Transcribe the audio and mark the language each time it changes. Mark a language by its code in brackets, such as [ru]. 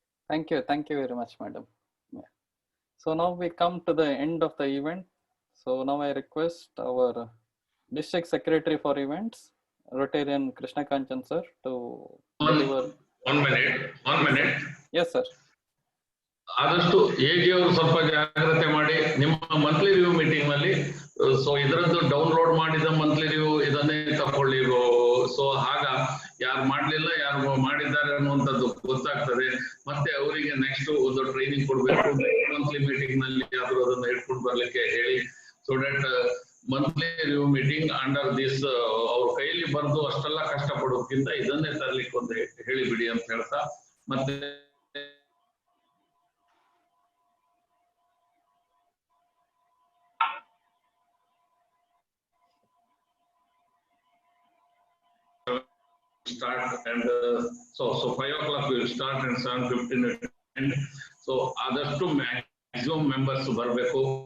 [en] Thank you very much, madam. Yeah. So now we come to the end of the event. So now I request our district secretary for events, Rotarian Krishna Kanchan sir, to deliver. One minute. Yes, sir. [kn] ಆದಷ್ಟು ಹೇಗೆ ಅವರು ಸ್ವಲ್ಪ ಜಾಗ್ರತೆ ಮಾಡಿ ನಿಮ್ಮ monthly review meeting ನಲ್ಲಿ so ಇದರದ್ದು download ಮಾಡಿದ ಮಂತ್ಲಿ ರಿವ್ಯೂ ಇದನ್ನೇ ತಕೊಳ್ಳಿ. ಸೊ ಆಗ ಯಾರು ಮಾಡ್ಲಿಲ್ಲ ಯಾರು ಮಾಡಿದ್ದಾರೆ ಅನ್ನುವಂಥದ್ದು ಗೊತ್ತಾಗ್ತದೆ. ಮತ್ತೆ ಅವರಿಗೆ ನೆಕ್ಸ್ಟ್ ಒಂದು ಟ್ರೈನಿಂಗ್ ಕೊಡ್ಬೇಕು, ಮಂತ್ಲಿ ಮೀಟಿಂಗ್ ನಲ್ಲಿ ಆದ್ರೂ ಅದನ್ನ ಇಟ್ಕೊಂಡು ಬರ್ಲಿಕ್ಕೆ ಹೇಳಿ. [en] so that monthly review meeting under this [kn] ಅವ್ರ ಕೈಯಲ್ಲಿ ಬರೆದು ಅಷ್ಟೆಲ್ಲ ಕಷ್ಟ ಪಡೋದ್ಕಿಂತ ಇದನ್ನೇ ತರ್ಲಿಕ್ಕೆ ಒಂದು ಹೇಳಿಬಿಡಿ ಅಂತ ಹೇಳ್ತಾ, ಮತ್ತೆ [en] start, and so 5 o'clock we will start and 7:15 end. [kn] So ಆದಷ್ಟು [en] maximum members [kn] ಬರಬೇಕು.